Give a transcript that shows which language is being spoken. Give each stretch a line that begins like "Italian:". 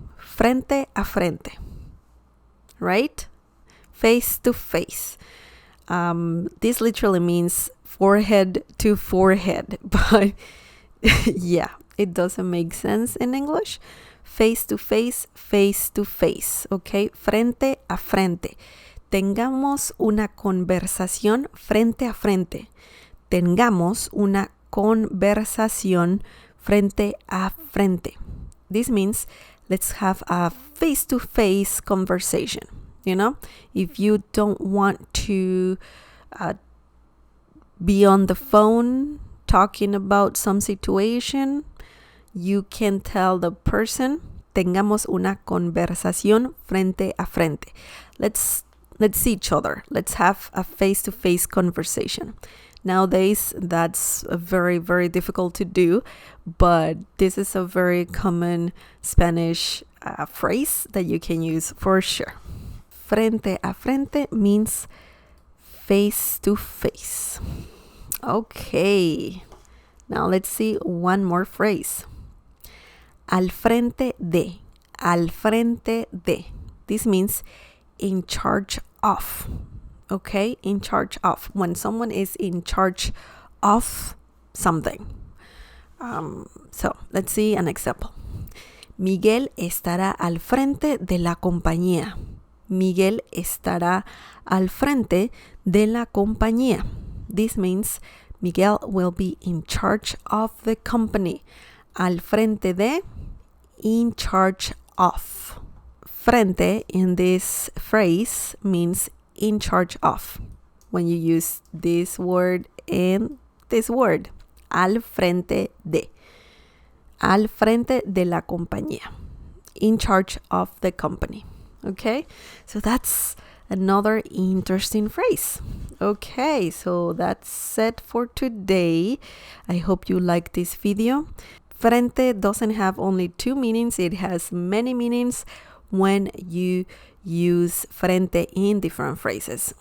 Spanish: Frente a frente. Right?
English: Face to face. This literally means forehead to forehead, but yeah, it doesn't make sense in English. Face to face, okay?
Spanish: Frente a frente. Tengamos una conversación frente a frente. Tengamos una conversación frente a frente.
English: This means let's have a face-to-face conversation. You know, if you don't want to be on the phone talking about some situation, you can tell the person,
Spanish: tengamos una conversación frente a frente.
English: Let's see each other. Let's have a face-to-face conversation. Nowadays, that's very, very difficult to do, but this is a very common Spanish phrase that you can use for sure.
Spanish: Frente a frente
English: means face-to-face. Okay, now let's see one more phrase.
Spanish: Al frente de. Al frente de.
English: This means in charge of. Okay, in charge of. When someone is in charge of something. So let's see an example.
Spanish: Miguel estará al frente de la compañía. Miguel estará al frente de la compañía.
English: This means Miguel will be in charge of the company.
Spanish: Al frente de,
English: in charge of. Frente in this phrase means in charge of. When you use this word and this word.
Spanish: Al frente de. Al frente de la compañía.
English: In charge of the company. Okay? So that's another interesting phrase. Okay, so that's it for today. I hope you like this video. Frente doesn't have only two meanings. It has many meanings when you use frente in different phrases.